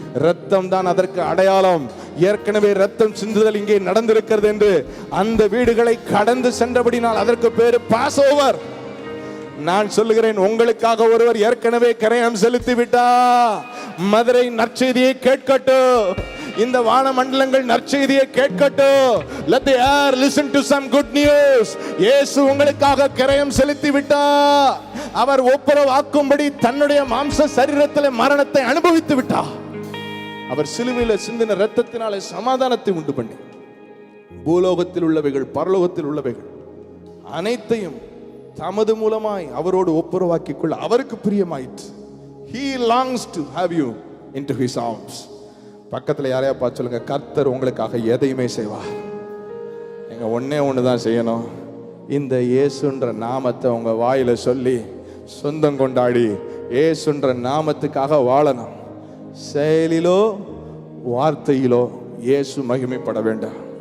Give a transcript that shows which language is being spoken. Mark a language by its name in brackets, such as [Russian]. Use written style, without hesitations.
[Tamil] ரத்தம் தான் அதற்கு அடையாளம். ஏற்கனவே ரத்தம் சிந்துதல் இங்கே நடந்திருக்கிறது என்று அந்த வீடுகளை கடந்து சென்றபடினால் அதற்கு பேரு பாஸ் ஓவர். நான் சொல்லுகிறேன், உங்களுக்காக ஒருவர் ஏற்கனவே கரையம் செலுத்தி விட்டா. மதுரை நற்செய்தியை கேட்கட்டும், இந்த வானமண்டலங்கள் நற்செய்தியை கேட்கட்டும். [English] Let the air listen to some good news. [Tamil] இயேசு உங்களுக்காக கரையம் செலுத்தி விட்டா. அவர் ஒப்புரவாக்கும்படி தன்னுடைய மாம்ச சரீரத்திலே மரணத்தை அனுபவித்து விட்டா. அவர் சிலுவையில் சிந்தின இரத்தத்தினாலே சமாதானத்தை உண்டு பண்ணி பூலோகத்தில் உள்ளவைகள் பரலோகத்தில் உள்ளவைகள் அனைத்தையும் தமது மூலமாய் அவரோடு ஒப்புரவாக்கிக் கொள்ள அவருக்கு பிரியமாயிற்று. [English] He longs to have you into his arms. [Tamil] பக்கத்தில் யாரையா பார்த்து சொல்லுங்க, கர்த்தர் உங்களுக்காக எதையுமே செய்வார். நீங்க ஒன்னே ஒண்ணுதான் செய்யணும். இந்த இயேசுன்ற நாமத்தை உங்க வாயில சொல்லி சொந்தம் கொண்டாடி இயேசுன்ற நாமத்துக்காக வாழணும். செயலிலோ வார்த்தையிலோ இயேசு மகிமைப்பட வேண்டாம்.